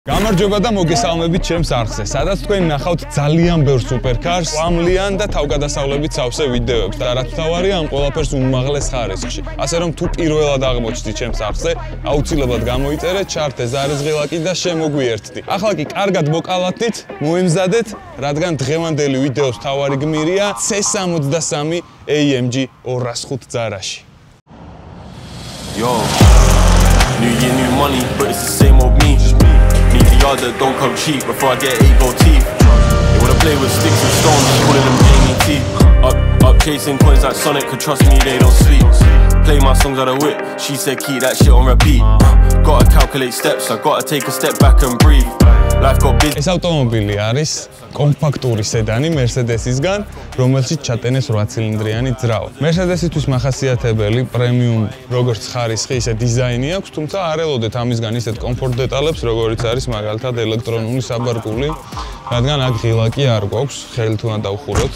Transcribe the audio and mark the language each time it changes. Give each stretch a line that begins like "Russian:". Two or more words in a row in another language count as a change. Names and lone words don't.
Georgian: გამარჯობა და მოგესალმებით ჩემს არხზე, სადაც თქვენ ნახავთ ძალიან ბევრ სუპერკარს, ყვამლიან და თავგადასავლებით სავსე ვიდეოებს და რაც თავარია ამ ყველაფერს უმაღლეს ხარისხში. ასე რომ თუ პირველად აღმოჩნდით ჩემს არხზე, აუცილებლად გამოიწერეთ, ჩართე ზარიზღილაკი და შემოგვიერთდი. ახლა კი კარგად მოკალათით, მოემზადეთ, რადგან დღევანდელი ვიდეოს თავარი გმირია C63 AMG 205 ძარაში.
English: Yo, new year, new money, but it's the same old me. Need the yard that don't come cheap before I get 8 gold teeth. They wanna play with sticks and stones, calling them Jamie T. Up chasing coins like Sonic, could trust me, they don't sleep. Play my songs out of whip, she said keep that shit on repeat. Gotta calculate steps, I gotta take a step back and breathe. Life got busy.
Georgian: ეს ავტომობილი არის კომპაქტური სედანი Mercedes-ისგან, რომელშიც ჩატენეს 8 ცილინდრიანი ძრავა. Mercedes-ისთვის მახასიათებელი პრემიუმ როგორც ხარისხი, ისე დიზაინი აქვს, თუმცა არ ელოდეთ ამისგან ისეთ კომფორტ დეტალებს, როგორიც არის მაგალითად ელექტრონული საბარგული, რადგან აქ ღილაკი არ გვაქვს, ხელით უნდა დავხუროთ.